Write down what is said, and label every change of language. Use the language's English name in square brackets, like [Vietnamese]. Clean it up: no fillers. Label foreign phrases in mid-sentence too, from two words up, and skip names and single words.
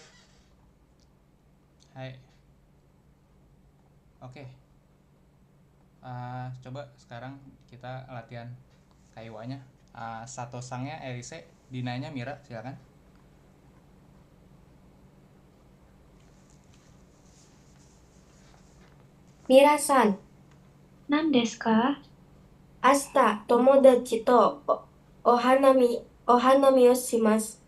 [Indonesian] Hai. Oke. Coba sekarang kita latihan kaiwanya. Sato sangnya Elise, Dinanya Mira, silakan. [Japanese] ミラさん、何ですか？明日友達とお花見をします。